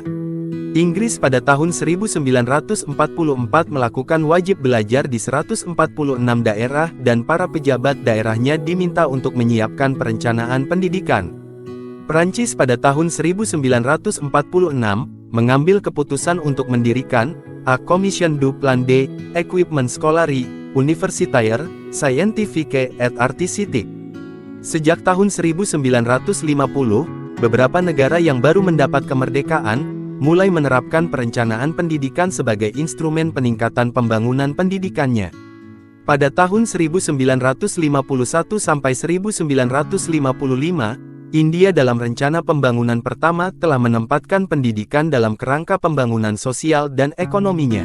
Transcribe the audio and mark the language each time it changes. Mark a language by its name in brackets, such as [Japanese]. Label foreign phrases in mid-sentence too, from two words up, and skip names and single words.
[Indonesian] Inggris pada tahun 1944 melakukan wajib belajar di 146 daerah dan para pejabat daerahnya diminta untuk menyiapkan perencanaan pendidikan. Prancis pada tahun 1946 mengambil keputusan untuk mendirikan A Commission du Plan d'Equipement Scolaire, Universitaire, Scientifique et Artistique. Sejak tahun 1950, beberapa negara yang baru mendapat kemerdekaan, mulai menerapkan perencanaan pendidikan sebagai instrumen peningkatan pembangunan pendidikannya. Pada tahun 1951 sampai 1955, India dalam rencana pembangunan pertama telah menempatkan pendidikan dalam kerangka pembangunan sosial dan ekonominya.